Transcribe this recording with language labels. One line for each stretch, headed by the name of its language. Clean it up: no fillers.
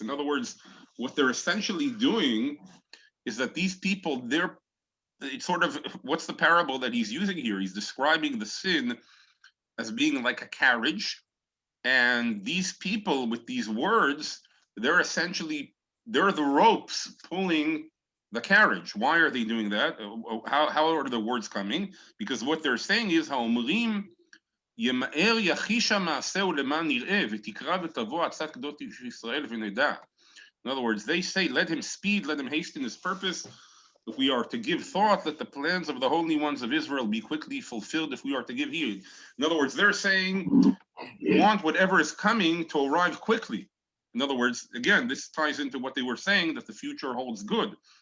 English: In other words, what they're essentially doing is that these people, it's sort of, what's the parable that he's using here? He's describing the sin as being like a carriage. And these people with these words, they're the ropes pulling the carriage. Why are they doing that? How are the words coming?
Hebrew: Because what they're saying is, האומרים, ימהר יחיש המעשה ולמען נראה, ותקרא ותבוא עצת גדות ישראל ונדע.
English: In other words, they say, let him speed, let him hasten his purpose. If we are to give thought, let the plans of the holy ones of Israel be quickly fulfilled if we are to give heed. In other words, they're saying, we want whatever is coming to arrive quickly. In other words, again, this ties into what they were saying, that the future holds good.